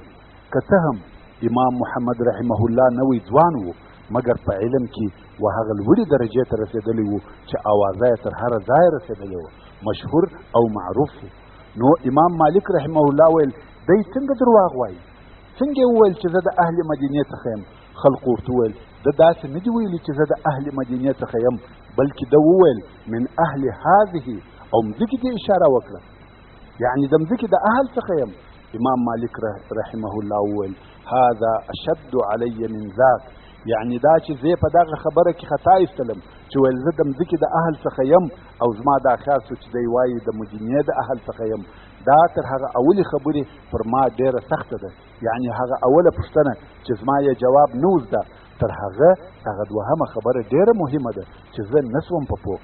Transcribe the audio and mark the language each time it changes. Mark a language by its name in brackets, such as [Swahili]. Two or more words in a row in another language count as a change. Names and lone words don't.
[Pashto] که څه هم امام محمد [Arabic] رحمه الله [Pashto] نوی ځوان و، مګر په علم کې و هغه لوړې درجې ته رسېدلی و چې اوازه یې تر هره ځایه رسېدلی و، مشهور او معروف و. نو امام مالک [Arabic] رحمه الله [Pashto] ویل دی څنګه درواغ وایي؟ څنګه یې وویل چې زه د اهل مدینې څخه یم؟ خلقو ورته وویل ده داسې نه دي ویلي چې زه د اهل مدینې څخه یم، بلکې ده وویل [Arabic] من اهل هذه، [Pashto] او مځکې ته اشاره وکړه، یعنې د مځکې د اهل څخه یم. امام مالک [Arabic] رحمه الله [Pashto] وویل [Arabic] هذا اشد علی من ذاک، [Pashto] یعنې دا چې زه په دغه خبره کې خطا ایستلم چې ویل زه د مځکې د اهل څخه یم، او زما دا خیال شو چې دی وایي د مدینې د اهل څخه یم. دا تر هغه اولې خبرې پر ما ډېره سخته ده، یعنې هغه اوله پوښتنه چې زما یې جواب نه و زده، تر هغه دوهمه خبره ډېره مهمه ده چې زه نه شوم په پوه.